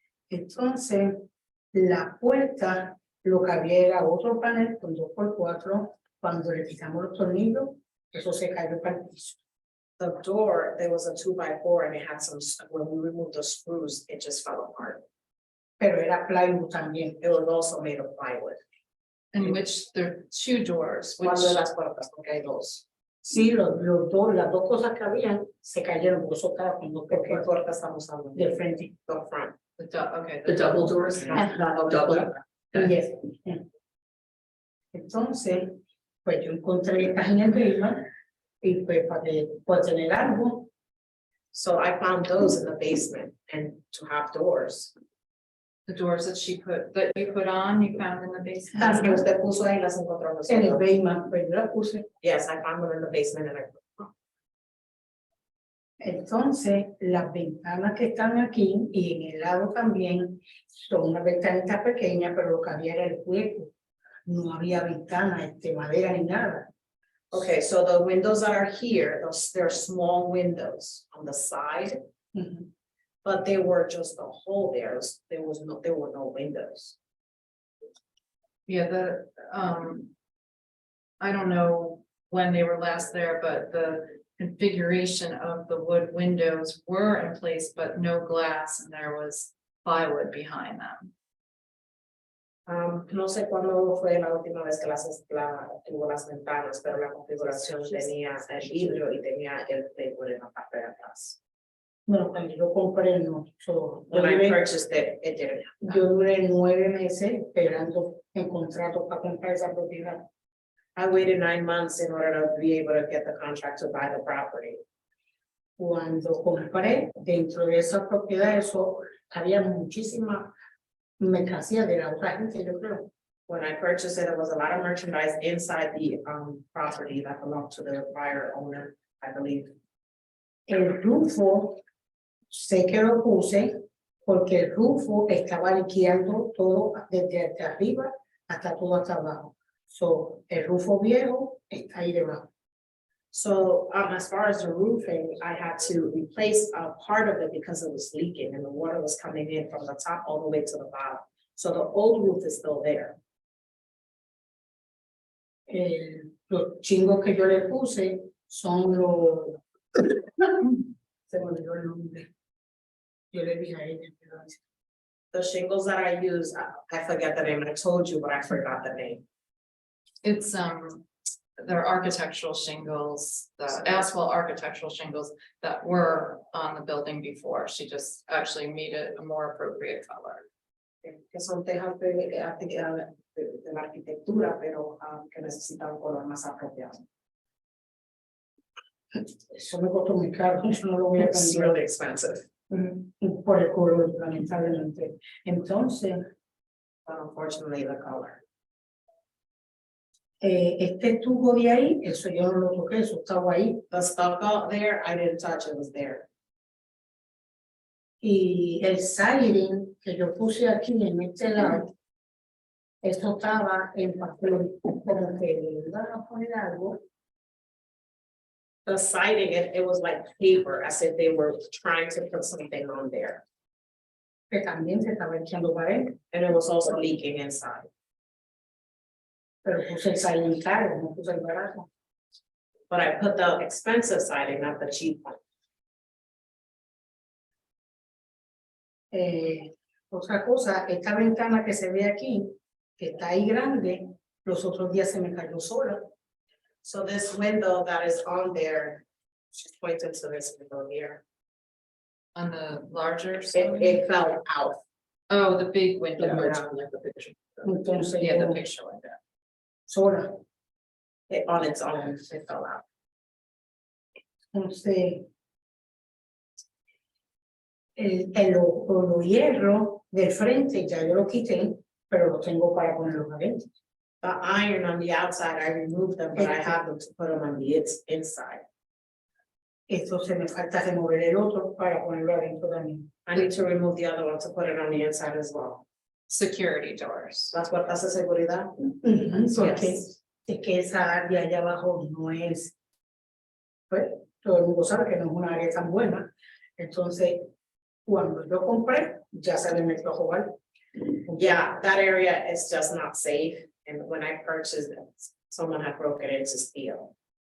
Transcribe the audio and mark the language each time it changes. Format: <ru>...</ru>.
<es>Entonces, la puerta, lo que había era otro panel con 2x4. Cuando le quitamos los tornillos, eso se cayó para el piso.</es> <en>The door, there was a 2x4 and it had some, when we removed the screws, it just fell apart.</en> <es>Pero era plywood también.</es> <en>It was also made of plywood. In which there are two doors, which</en> <es>Cuando las puertas, porque hay dos. Sí, las dos cosas que habían se cayeron, porque eso estaba con 2x4. Puertas estamos hablando. De frente.</es> <en>The front. okay, The double doors. Double. Yes.</en> <es>Entonces, pues yo encontré estas en el basement y pues para tener algo.</es> <en>So I found those in the basement and to have doors. the doors that you put on, you found in the basement.</en> <es>Las que usted puso ahí las encontramos en el basement, pues yo las puse.</es> <en>Yes, I found them in the basement and I put them.</en> <es>Entonces, las ventanas que están aquí y en el lado también son una ventanita pequeña, pero lo que había era el hueco. No había ventana, madera ni nada.</es> <en>Okay, so the windows that are here, they're small windows on the side, but they were just a hole there. There were no windows. Yeah, I don't know when they were last there, but the configuration of the wood windows were in place, but no glass, and there was plywood behind them.</en> <es>No sé cuándo fue la última vez que tuvo las ventanas, pero la configuración tenía el vidrio y tenía el playboard en la parte de atrás. Bueno, cuando yo compré, no,</es> <en>When I purchased it, it didn't.</en> <es>yo duré 9 meses esperando en contrato para comprar esa propiedad.</es> <en>I waited 9 months in order to be able to get the contract to buy the property.</en> <es>Cuando compré, dentro de esa propiedad, eso había muchísima mercancía de la otra gente, yo creo.</es> <en>When I purchased it, there was a lot of merchandise inside the property that belonged to the prior owner, I believe.</en> <es>El rufo, sé que lo puse porque el rufo estaba liqueando todo desde arriba hasta todo hasta abajo. So, el rufo viejo está ahí debajo.</es> <en>So as far as the roofing, I had to replace a part of it because it was leaking and the water was coming in from the top all the way to the bottom. So the old roof is still there.</en> <es>Los chingos que yo le puse son los... Se me olvidó el nombre. Yo le dije a ella, pero</es> <en>The shingles that I use, I forget the name. I told you, but I forgot the name. It's, they're architectural shingles, the asphalt architectural shingles that were on the building before. She just actually made it a more appropriate color.</en> <es>Que son tejas de la arquitectura, pero que necesitan un color más apropiado. eso me costó muy caro, eso no lo voy a</es> <en>It's</en> <es>cambiar.</es> <en>really expensive,</en> <es>Por el color, lamentablemente. Entonces,</es> <en>but unfortunately the color.</en> <es>este tubo de ahí, eso yo no lo toqué, eso estaba ahí.</es> <en>The stucco there, I didn't touch, it was there.</en> <es>Y el siding que yo puse aquí en este lado, eso estaba en papel, como que le iban a poner algo.</es> <en>The siding, it was like paper, as if they were trying to put something on there.</en> <es>Que también se estaba echando para él,</es> <en>And it was also leaking inside.</en> <es>pero puse el siding caro, no puse el barato.</es> <en>But I put the expensive siding, not the cheap one.</en> <es>Otra cosa, esta ventana que se ve aquí, que está ahí grande, los otros días se me cayó sola.</es> <en>So this window that is on there, she's pointing to this window here. On the larger. It fell out. Oh, the big window. Like the picture.</en> <es>Entonces,</es> <en>Yeah, the</en> <es>yo,</es> <en>picture window.</en> <es>sola.</es> <en>On its own, it fell out.</en> <es>Entonces, los hierros del frente ya yo lo quité, pero lo tengo para ponerlos adentro.</es> <en>The iron on the outside, I removed them, but I have them to put them on the inside.</en> <es>Esto se me falta remover el otro para ponerlo adentro también.</es> <en>I need to remove the other one to put it on the inside as well. Security doors.</en> <es>Las puertas de seguridad. Porque</es> <en>Yes.</en> <es>es que esa área allá abajo no es, pues todo el mundo sabe que no es una área tan buena. Entonces, cuando yo compré, ya se le metió a jugar.</es> <en>Yeah, that area is just not safe. And when I purchased it, someone had broken into steel.</en>